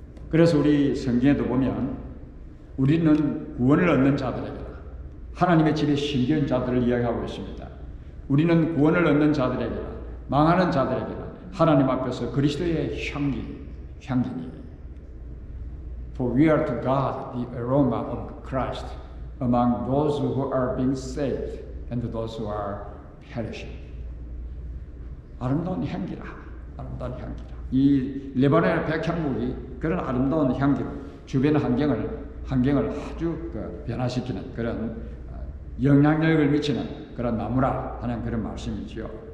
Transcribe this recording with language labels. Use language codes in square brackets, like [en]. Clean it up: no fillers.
[ko] 그래서 우리 성경에도 보면 우리는 구원을 얻는 자들에게나 하나님의 집에 심겨진 자들을 이야기하고 있습니다. 우리는 구원을 얻는 자들에게나 망하는 자들에게나 하나님 앞에서 그리스도의 향기니. [en] For we are to God the aroma of Christ among those who are being saved and those who are perishing. [ko] 아름다운 향기라. 아름다운 향기라. 이 레바논의 백향목이 그런 아름다운 향기로 주변 환경을 아주 변화시키는 그런 영향력을 미치는 그런 나무라 하는 그런 말씀이지요.